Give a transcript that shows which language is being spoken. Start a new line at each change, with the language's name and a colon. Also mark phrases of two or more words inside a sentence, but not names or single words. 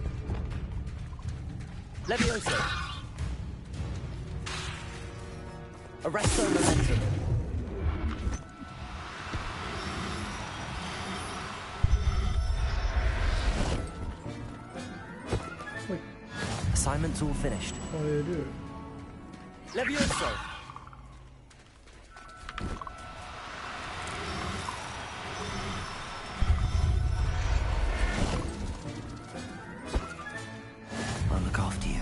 English: Levioso. Arresto momentum.
Japanese: はい
English: Assignment's all finished.
Japanese: 変える
English: Levioso. I'll look after you.